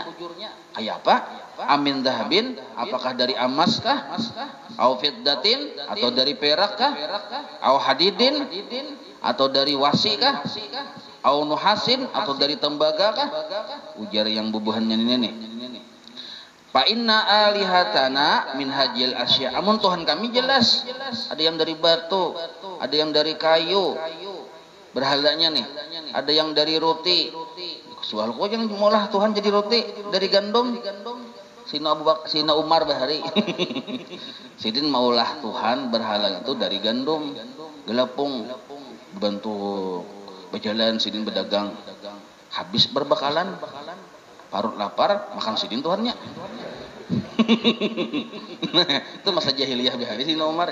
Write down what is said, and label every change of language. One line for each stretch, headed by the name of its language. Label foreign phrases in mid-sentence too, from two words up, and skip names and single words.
Banjar: Kayak apa?
Arabic: أمن ذهب,
Banjar: apakah dari emas kah?
Arabic: أو فضة,
Banjar: atau dari perak kah?
Arabic: أو حديد,
Banjar: atau dari wasi kah?
Arabic: أو نحاس,
Banjar: atau dari tembaga kah? Ujar yang bubuhannya ini.
Arabic: فإن آلهتنا من هذه الأشياء.
Banjar: Amun Tuhan kami jelas. Ada yang dari batu, ada yang dari kayu. Berhalanya nih, ada yang dari roti. Soal kok yang mulah Tuhan jadi roti dari gandum. Sina Umar bahari. Sidin maulah Tuhan berhala itu dari gandum, gelapung, bentuk berjalan sidin berdagang. Habis berbakalan, parut lapar, makan sidin Tuhannya. Itu masa jahiliyah bahari Sina Umar.